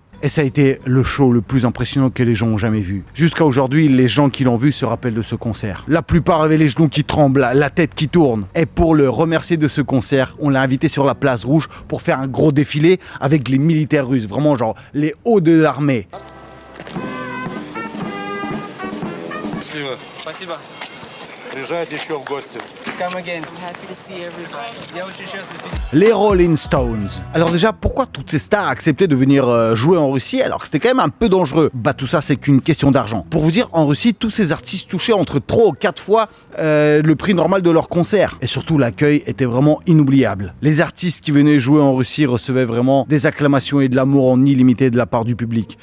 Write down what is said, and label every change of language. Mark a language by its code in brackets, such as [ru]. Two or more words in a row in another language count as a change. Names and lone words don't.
[fr] Et ça a été le show le plus impressionnant que les gens ont jamais vu. Jusqu'à aujourd'hui, les gens qui l'ont vu se rappellent de ce concert. La plupart avaient les genoux qui tremblent, la tête qui tourne. Et pour le remercier de ce concert, on l'a invité sur la place rouge pour faire un gros défilé avec les militaires russes. Vraiment genre les hauts de l'armée. [ru] Спасибо. Приезжайте еще в гости. [en] Come again. Happy to see everybody. [ru] Я очень счастлив. [fr] Les Rolling Stones. Alors déjà, pourquoi toutes ces stars acceptaient de venir jouer en Russie alors que c'était quand même un peu dangereux? Bah tout ça, c'est qu'une question d'argent. Pour vous dire, en Russie, tous ces artistes touchaient entre 3 ou 4 fois le prix normal de leur concert. Et surtout, l'accueil était vraiment inoubliable. Les artistes qui venaient jouer en Russie recevaient vraiment des acclamations et de l'amour en illimité de la part du public.